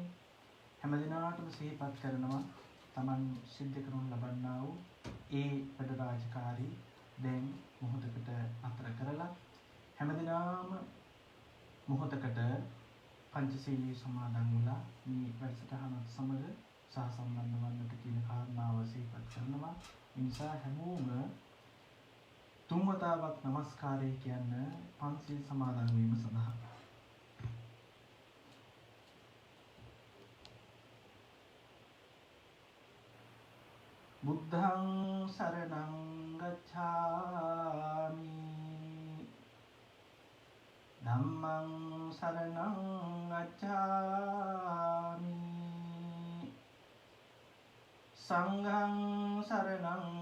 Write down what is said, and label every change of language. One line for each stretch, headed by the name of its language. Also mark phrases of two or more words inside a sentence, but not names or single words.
Sinhala: හැම දිනකටම සිහිපත් කරනවා Taman සිද්ධ කරනු ලබන්නා වූ ඒ වැඩ රාජකාරී දැන් මොහොතකට අතර කරලා හැම දිනම මොහොතකට පංචශීලී සමාදන් වෙලා මේ වැඩසටහනත් සමග සහ සම්බන්ධ වන්නට කියන කාරණාව සිහිපත් කරනවා. ඒ නිසා හැමෝම තුන් වතාවක් নমස්කාරය කියන පංචශීල සමාදන් වීම සඳහා
Pali: බුද්ධං සරණං ගච්ඡාමි ධම්මං සරණං ගච්ඡාමි සංඝං සරණං